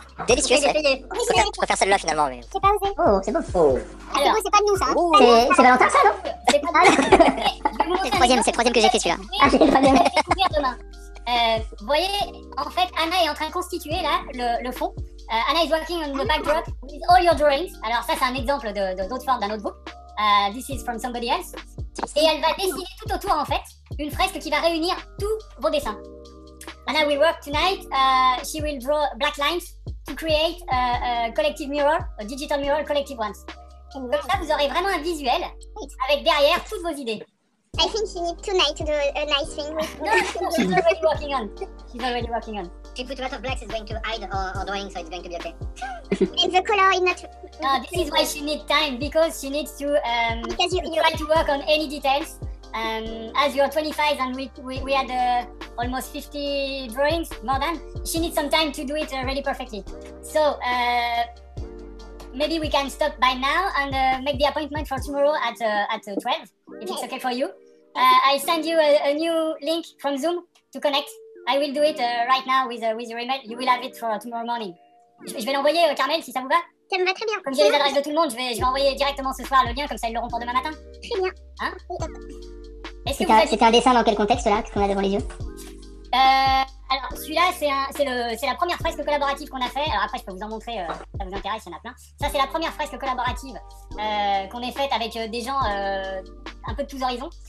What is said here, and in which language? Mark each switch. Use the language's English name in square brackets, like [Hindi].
[French] Délicieux, Payé, ouais. payé. Je préfère celle-là finalement, mais. J'ai pas osé. Oh, c'est beau. Oh. C'est beau, c'est pas de nous ça. hein. Oh. C'est Valentin, ça, non? c'est pas je vais vous montrer C'est le troisième que j'ai fait celui-là. Ah, c'est le troisième. Vous allez découvrir demain. Vous voyez, en fait, Anna est en train de constituer là le fond. [English] Anna is working on the backdrop with all your drawings. [French] Alors ça, c'est un exemple d'autres formes d'un notebook. [English] This is from somebody else. [French] Et elle va dessiner tout autour, en fait, une fresque qui va réunir tous vos dessins. [English] Anna will work tonight. She will draw black lines to create a collective mirror, a digital mirror, collective ones. [French] Comme ça, vous aurez vraiment un visuel avec derrière toutes vos idées. [English] I think she needs tonight to do a nice thing with No, she's already working on. She's already working on. If you put a lot of blacks, it's going to hide our drawing, so it's going to be okay. And the color is not... This is why she needs time, because she needs to Because you try to work on any details. As you're 25 and we had almost 50 drawings, more than, she needs some time to do it really perfectly. So maybe we can stop by now and make the appointment for tomorrow at 12, if it's okay for you. I send you a new link from Zoom to connect. I will do it right now with your email. You will have it for tomorrow morning. [French] Je vais l'envoyer, Carmel, si ça vous va. Ça me va très bien. Comme j'ai les adresses de tout le monde, je vais envoyer directement ce soir le lien, comme ça ils l'auront pour demain matin. Très bien. Hein? Est-ce que vous avez... C'était un dessin dans quel contexte, là, qu'on a devant les yeux? Alors, celui-là, c'est la première fresque collaborative qu'on a fait. Alors après, je peux vous en montrer, ça vous intéresse, il y en a plein. Ça, c'est la première fresque collaborative qu'on ait faite avec des gens un peu de tous horizons.